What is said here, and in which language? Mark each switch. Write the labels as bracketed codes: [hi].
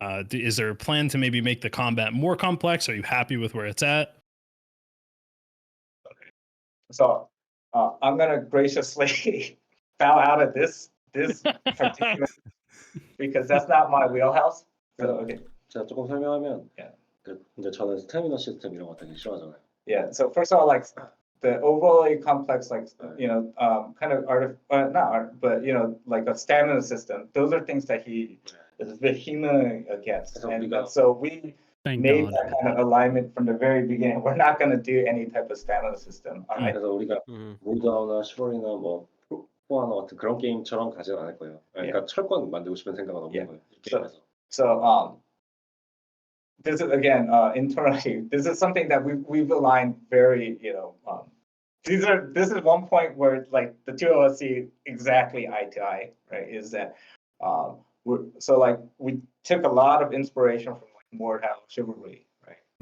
[en] Is there a plan to maybe make the combat more complex? Are you happy with where it's at? Okay. So I'm gonna graciously bow out of this particular because that's not my wheelhouse. So okay. [ko] 제가 조금 설명하면, 이제 저는 스태미너 시스템 이런 거 되게 싫어하잖아요. [en] Yeah. So first of all, like the overly complex, like kind of not art, but like a stamina system. Those are things that he is vehement against, and so we made that kind of alignment from the very beginning. We're not going to do any type of stamina system. [ko] 그래서 우리가 몰드아웃나 슈로이나 뭐 포아나 같은 그런 게임처럼 가지는 않을 거예요. 그러니까 철권 만들고 싶은 생각은 없는 거예요. 게임에서. [en] So this is again internally. This is something that we've aligned very. This is one point where like the two of us see exactly eye to eye, right? Is that we took a lot of inspiration from like Mordhau Chivalry, right?